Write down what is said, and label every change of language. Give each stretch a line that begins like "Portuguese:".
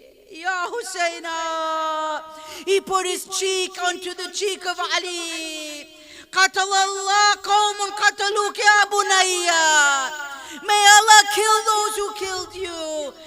English: Ya Husseina. He put his cheek onto the cheek of Ali.
Arabic: قتل الله قوم قتلوك يا بنيا.
English: May Allah kill those who killed you.